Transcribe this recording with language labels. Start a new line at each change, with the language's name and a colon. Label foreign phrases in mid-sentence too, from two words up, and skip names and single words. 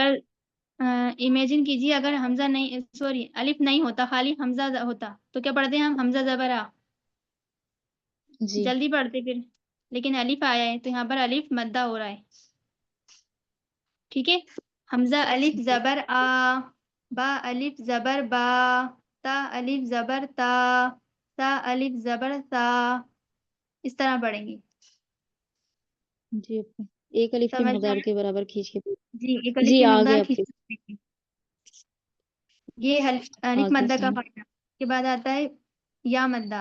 Urdu: اگر امیجن کیجیے, اگر حمزہ نہیں, سوری, الف نہیں ہوتا, خالی حمزہ ہوتا, تو کیا پڑھتے ہیں ہم؟ حمزہ زبر آ. جی. جلدی پڑھتے پھر, لیکن الف آیا ہے تو یہاں پر الف مدہ ہو رہا ہے. ٹھیک ہے. حمزہ الف زبر آ, با الف زبر با, تا الف زبر تا, سا الف زبر سا. اس طرح پڑھیں گے. جی اپی. ایک الف کی سمجھ میں مقدار آیا؟ کے برابر کھینچ کے. جی ایک الف جی کی آگے مقدار اپی. کھینچ. یہ الف آگے مدہ کا سمجھ. فائدہ. اس کے بعد آتا ہے یا مدہ.